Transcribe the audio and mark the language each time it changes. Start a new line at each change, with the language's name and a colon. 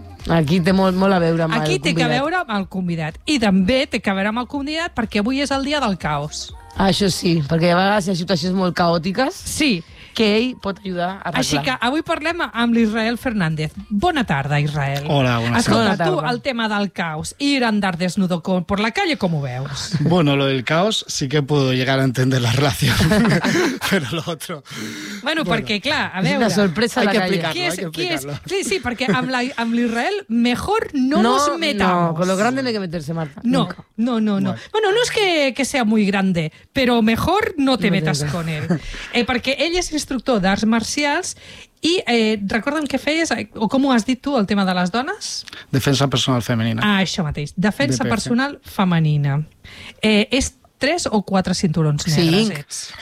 Catalan: Aquí té molt a veure amb aquí el convidat. Aquí té a veure amb el convidat. I també té a veure amb el convidat perquè avui és el dia del caos. Això sí, perquè a vegades hi ha situacions molt caòtiques. Sí. Que ell pot ajudar a arreglar. Així que avui parlem amb l'Israel Fernández. Bona tarda, Israel. Hola, bona tarda. Escolta, tu, el tema del caos,
Spanish: ir a andar desnudo por la calle,
Catalan: ¿cómo veus?
Spanish: Bueno, lo del caos sí que puedo llegar a entender la relación, pero lo otro...
Catalan: Bueno, perquè, clar, a veure... És una sorpresa a la calle.
Spanish: Hay que explicarlo.
Catalan: Sí, sí, perquè amb l'Israel
Spanish: mejor no nos metamos. No, con lo grande no hay que meterse, Marta. No. Bueno, no es que sea muy grande, pero mejor no te metas con él.
Catalan: Perquè ell és instructor d'arts marcials i recorda'm què feies, o com ho has dit tu, el tema de les dones? Defensa personal femenina. Ah, això mateix. Defensa personal femenina. És tres o quatre cinturons negres.